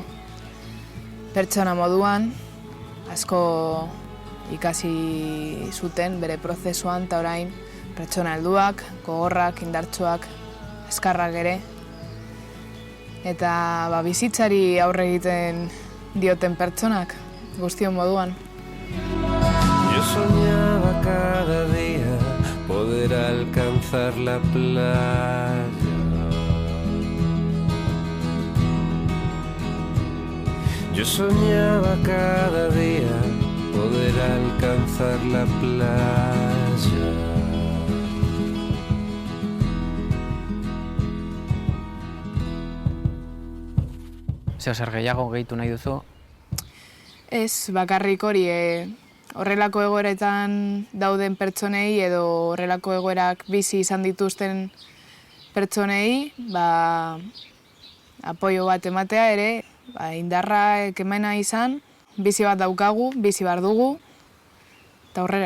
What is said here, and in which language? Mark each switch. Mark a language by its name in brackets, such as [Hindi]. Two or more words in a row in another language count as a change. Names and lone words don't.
[Basque] Pertsona moduan, asko ikasi zuten bere prozesuan, eta orain pertsona helduak, gogorrak, indartsuak, eskarrak ere. Eta bizitzari aurre egiten dioten pertsonak, guztion moduan. [Spanish] Yo soñaba cada día poder alcanzar la playa. Yo soñaba cada día poder alcanzar la playa. [Basque] Zer gehiago gehitu nahi duzu? Ez, bakarrik hori, horrelako egoeretan dauden pertsonei edo horrelako egoerak bizi izan dituzten pertsonei, apoio bat ematea ere, indarra ekemena izan, bizi bat daukagu, bizi behar dugu, eta horrela.